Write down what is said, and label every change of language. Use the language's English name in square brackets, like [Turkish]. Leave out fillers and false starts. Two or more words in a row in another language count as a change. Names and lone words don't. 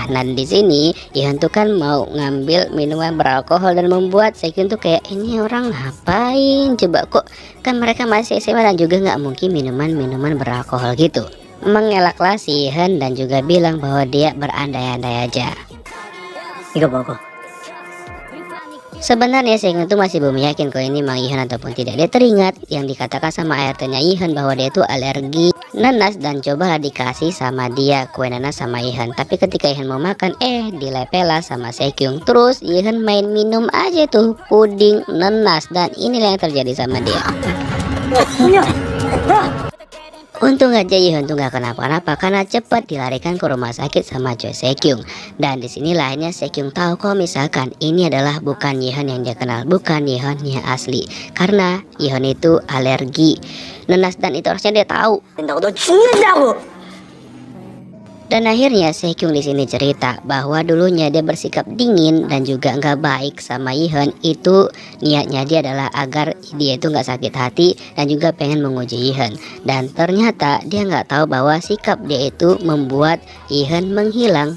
[Indonesian] Nah di sini Ihan tuh kan mau ngambil minuman beralkohol dan membuat Sekyung tuh kayak, ini orang ngapain coba, kok kan mereka masih SMA dan juga nggak mungkin minuman beralkohol gitu. Mengelaklah si Ihan dan juga bilang bahwa dia berandai-andai aja. [Korean] 이거 먹어. [Indonesian] Sebenarnya Sekyung itu masih belum yakin kalau ini Mang Ihan ataupun tidak. Dia teringat yang dikatakan sama ART-nya Ihan bahwa dia itu alergi nanas dan cobalah dikasih sama dia kue nanas sama Ihan. Tapi ketika Ihan mau makan, dilepela sama Sekyung. Terus Ihan main minum aja tuh puding nanas dan inilah yang terjadi sama dia. Untung aja Ihan tuh gak kenapa-napa karena cepat dilarikan ke rumah sakit sama Choi Sekyung. Dan disinilah akhirnya Sekyung tahu kalau misalkan ini adalah bukan Ihan yang dia kenal, bukan Ihan yang asli. Karena Ihan itu alergi nanas dan itu harusnya dia tahu. [Korean] 된다고 너 죽는다고. [Indonesian] Dan akhirnya Sekyung di sini cerita bahwa dulunya dia bersikap dingin dan juga nggak baik sama Ihan. Itu niatnya dia adalah agar dia itu nggak sakit hati dan juga pengen menguji Ihan. Dan ternyata dia nggak tahu bahwa sikap dia itu membuat Ihan menghilang.